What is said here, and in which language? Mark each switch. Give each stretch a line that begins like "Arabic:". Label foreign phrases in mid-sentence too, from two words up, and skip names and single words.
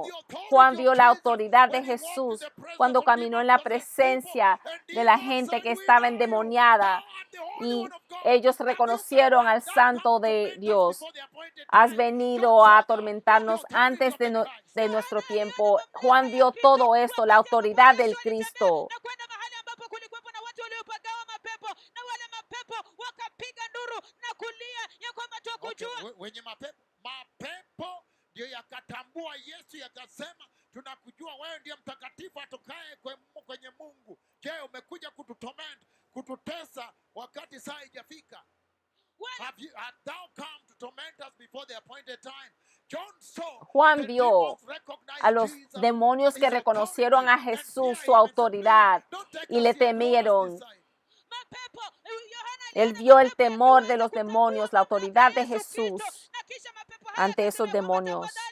Spanish: Juan vio la autoridad de Jesús cuando caminó en la presencia de la gente que estaba endemoniada y ellos reconocieron al Santo de Dios. Has venido a atormentarnos antes de nuestro tiempo. Juan vio todo esto, la autoridad del Cristo.
Swahili: Wenye mapepo ndio yakatambua Yesu, yakasema tunakujua wewe ndiye mtakatifu atokaye kwenye Mungu. Je, umekuja kututorment, kututesa wakati saa haijafika?
English: Have thou come to torment us before the appointed time?
Spanish: Juan vio a los demonios que reconocieron a Jesús, su autoridad, y le temieron. Él vio el temor de los demonios, la autoridad de Jesús ante esos demonios.